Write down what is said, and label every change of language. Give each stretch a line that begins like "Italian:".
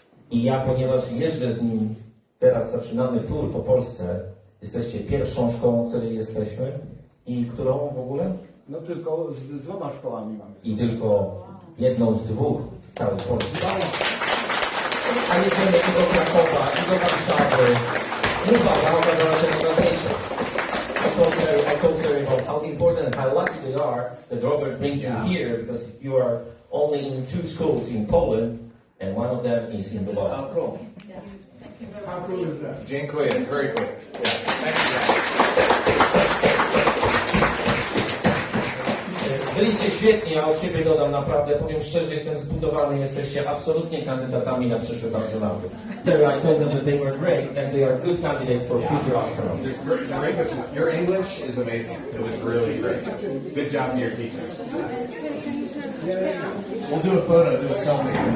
Polish: I ja, ponieważ jeżdżę z nim, teraz zaczynamy tour po Polsce, jesteście pierwszą szkołą, w której jesteśmy i którą w ogóle? No tylko z 2 szkołami mamy. I tylko jedną z 2 w całej Polsce. A jedziemy i do Krakowa, i do Warszawy. Lubawa okazała się najważniejsza.
English: I told Terry about how important and how lucky we are that Robert brings you here, because you are only in 2 schools in Poland, and one of them is in Lubawa. How cool. How cool is that?
Polish: Dziękuję,
English: it's very cool. Yeah, thank you guys.
Polish: Byliście świetni, a od siebie dodam naprawdę, powiem szczerze, jestem zbudowany, jesteście absolutnie kandydatami na przyszłych astronautów.
English: Terry, I told them that they were great and they are good candidates for future astronauts. Your English is amazing. It was really great. Good job to your teachers. We'll do a photo, do a selfie.